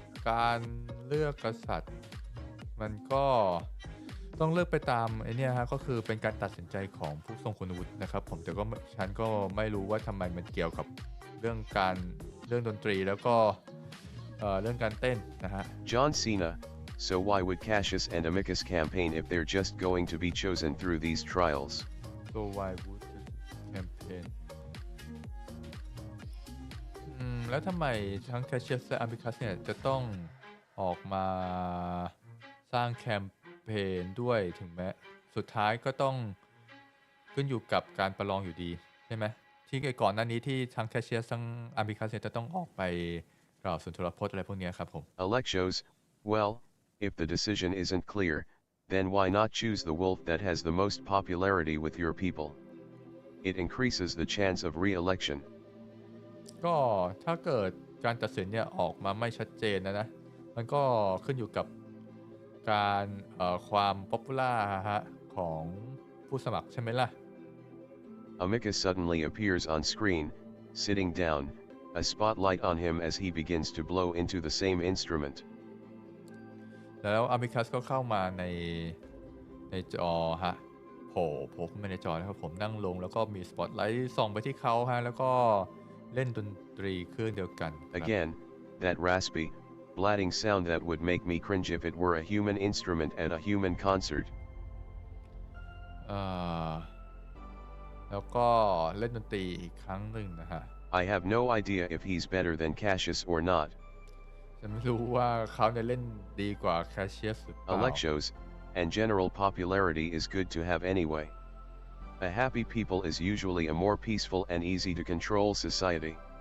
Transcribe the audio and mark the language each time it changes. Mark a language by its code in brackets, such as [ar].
[th] การเลือกกษัตริย์มันก็ต้องเลือกไปตามไอ้นี่ฮะก็คือเป็นการตัดสินใจของผู้ทรงคุณวุฒินะครับผมแต่ก็ฉันก็ไม่รู้ว่าทำไมมันเกี่ยวกับเรื่องดนตรีแล้วก็เรื่องการเต้นนะฮะ [en] John Cena, So why would Cassius and Amicus campaign if they're just going to be chosen through these trials? so why would the campaign [th] แล้วทำไมทั้ง Cassius และ Amicus เนี่ยจะต้องออกมาสร้างแคมเปญด้วยถึงแม้สุดท้ายก็ต้องขึ้นอยู่กับการประลองอยู่ดีใช่ไหมที่ก่อนหน้านี้ที่ทั้ง Cassius ทั้ง Amicus เนี่ยจะต้องออกไปกล่าวสุนทรพจน์อะไรพวกนี้ครับผม [en] Alexos, well, if the decision isn't clear, then why not choose the wolf that has the most popularity with your people? It increases the chance of re-election. [th] ก็ถ้าเกิดการตัดสินเนี่ยออกมาไม่ชัดเจนนะมันก็ขึ้นอยู่กับการความป๊อปปูล่าฮะของผู้สมัครใช่ไหมล่ะ [en] Amicus suddenly appears on screen, sitting down, a spotlight on him as he begins to blow into the same instrument. [th] แล้วอามิคัสก็เข้ามาในจอฮะโผล่ขึ้นมาในจอนะครับผมนั่งลงแล้วก็มีสปอตไลท์ส่องไปที่เขาฮะแล้วก็เล่นดนตรีเครื่องเดียวกัน [en] Again, that raspy, blatting sound that would make me cringe if it were a human instrument at a human concert. [th] แล้วก็เล่นดนตรีอีกครั้งหนึ่งนะฮะ [en] I have no idea if he's better than Cassius or not. [th] จะไม่รู้ว่าเขาเนี่ยเล่นดีกว่า Cassius หรือเปล่า [en] Alexos, and general popularity is good to have anyway. A happy people is usually a more peaceful and easy to control society.